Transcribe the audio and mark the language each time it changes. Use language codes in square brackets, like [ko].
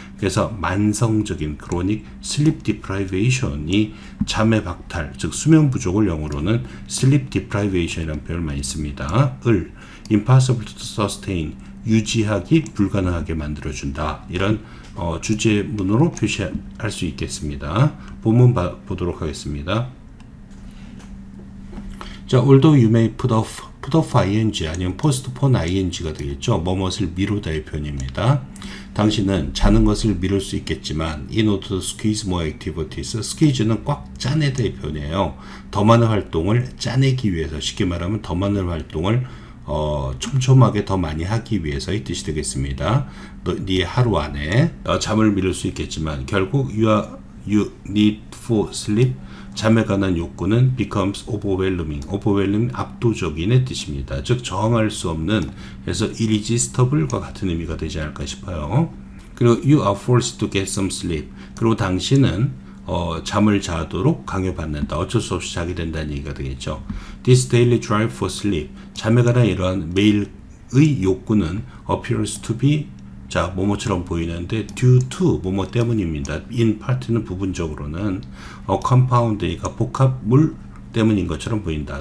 [ko] 그래서 만성적인 [en] chronic sleep deprivation [ko] 이 잠의 박탈, 즉 수면 부족을 영어로는 sleep deprivation이라는 표현을 많이 씁니다. [en] impossible to sustain, [ko] 유지하기 불가능하게 만들어준다. 이런 주제문으로 표시할 수 있겠습니다. 본문 보도록 하겠습니다. [en] 자, although you may put off ing [ko] 아니면 [en] postpone ing가 되겠죠. [ko] 뭐뭇을 미루다의 표현입니다. 당신은 자는 것을 미룰 수 있겠지만 [en] in order to squeeze more activities, [ko] squeeze는 꽉 짜내다의 표현이에요. 더 많은 활동을 짜내기 위해서, 쉽게 말하면 더 많은 활동을 촘촘하게 더 많이 하기 위해서의 뜻이 되겠습니다. 네 하루 안에 잠을 미룰 수 있겠지만 결국 [en] you need for sleep, [ko] 잠에 관한 욕구는 [en] becomes overwhelming, [ko] 압도적인의 뜻입니다. 즉 저항할 수 없는, 그래서 irresistible과 같은 의미가 되지 않을까 싶어요. 그리고 [en] you are forced to get some sleep, [ko] 그리고 당신은 잠을 자도록 강요받는다. 어쩔 수 없이 자게 된다는 얘기가 되겠죠. [en] This daily drive for sleep, [ko] 잠에 관한 이러한 매일의 욕구는 [en] appears to be, [ko] 자, 뭐뭐처럼 보이는데 due to, 뭐뭐 때문입니다. [en] in part [ko] 는 부분적으로는 compound이니까 복합물 때문인 것처럼 보인다.